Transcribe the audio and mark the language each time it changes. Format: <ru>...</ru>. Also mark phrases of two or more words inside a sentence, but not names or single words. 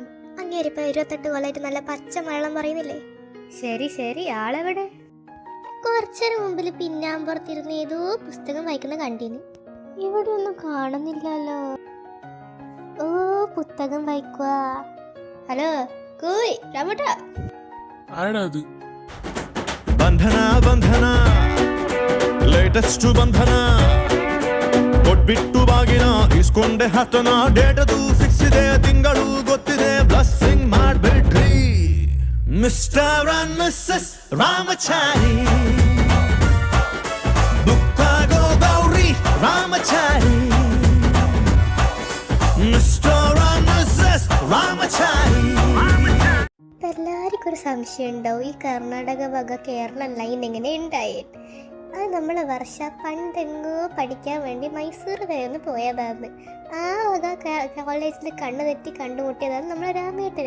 <ml>അങ്ങേരിപ്പോ 28 കൊല്ലമായിട്ട് നല്ല പച്ച മലയാളം പറയുന്നില്ലേ? ശരി, ആളെവിടെ? കുറച്ചേര മുമ്പിൽ പിന്നാമ്പുറത്തിരുന്ന് ഏതോ പുസ്തകം വായിക്കുന്ന കണ്ടീന്. ഇവിടെ ഒന്നും കാണുന്നില്ലല്ലോ. ഓ, പുസ്തകം വായിക്കുക. ഹലോ കൂയ് രാമട്ട.</ml> <kn>ಬಂಧನ ಲೇಟೆಸ್ಟ್ ಬಂಧನ ಕೊಟ್ಬಿಟ್ಟು ಬಾಗಿನ ಇಸ್ಕೊಂಡೆ ಹತ್ತನ. ಡೇಟದು ಫಿಕ್ಸ್ ಇದೆ, ತಿಂಗಳು ಗೊತ್ತಿದೆ, ಬ್ಲಸ್ಸಿಂಗ್ ಮಾಡ್ಬಿಡ್ರಿ ಮಿಸ್ಟರ್ ಅಂಡ್ ಮಿಸ್ಸಸ್ ರಾಮಚಾರಿ. ಬುಕ್ಕಾಗೋ ಗೌರಿ ರಾಮಚಾರಿ, ಮಿಸ್ಟರ್ ಅಂಡ್ ಮಿಸ್ಸಸ್ ರಾಮಚಾರಿ.</kn> <ml>എല്ലാവർക്കും ഒരു സംശയം ഉണ്ടാവും, ഈ കർണാടക വക കേരള ലൈൻ എങ്ങനെ ഉണ്ടായിട്ട്. അത് നമ്മളെ വർഷ പണ്ടെങ്ങോ പഠിക്കാൻ വേണ്ടി മൈസൂർ വരെ ഒന്ന് പോയതാണ്. ആ വക കോളേജിൽ കണ്ണു തെറ്റി കണ്ടുമുട്ടിയതാണ് നമ്മളെ രാമേട്ടന്.</ml>